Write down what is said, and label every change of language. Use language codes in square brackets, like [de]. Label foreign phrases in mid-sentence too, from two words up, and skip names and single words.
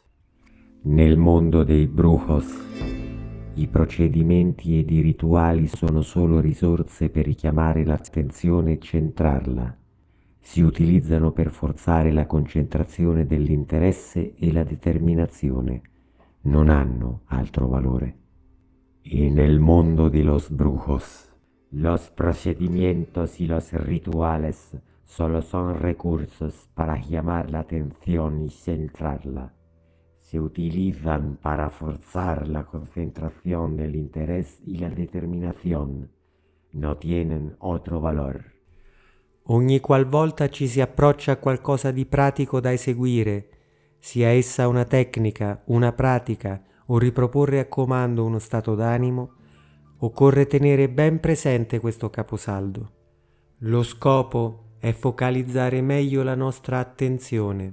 [it] Nel mondo dei brujos, i procedimenti ed i rituali sono solo risorse per richiamare l'attenzione e centrarla. Si utilizzano per forzare la concentrazione dell'interesse e la determinazione. Non hanno altro valore. [es] En el mundo de los brujos, los procedimientos y los rituales solo son recursos para llamar la atención y centrarla. Se utilizan para forzar la concentración del interés y la determinación. No tienen otro valor. [it] Ogni qualvolta ci si approccia a qualcosa di pratico da eseguire, sia essa una tecnica, una pratica o riproporre a comando uno stato d'animo, occorre tenere ben presente questo caposaldo. Lo scopo è focalizzare meglio la nostra attenzione.